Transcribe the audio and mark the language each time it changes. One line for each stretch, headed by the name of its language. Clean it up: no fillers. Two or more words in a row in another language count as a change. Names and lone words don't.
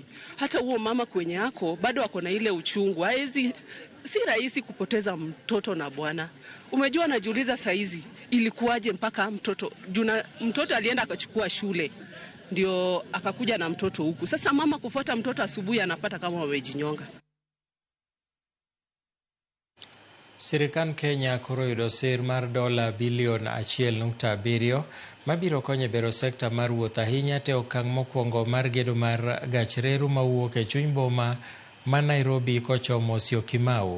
Swahili: Hata huo mama kwenye yako bado ako na ile uchungu. Si rahisi kupoteza mtoto na bwana. Umejua, najiuliza saizi ilikuwaje mpaka mtoto alienda akachukua shule. Ndio akakuja na mtoto huku. Sasa mama kufuata mtoto asubuhi anapata kama wamejinyonga.
Luo (Kenya and Tanzania): Sirikand Kenya koro yudo sir mar $1.7 bilion mabiro konyo bero sekta mar wuoth ahinya te okang' mokwongo mar gedo mar gach reru mawuok e chuny boma ma Nairobi kochomo Syokimau.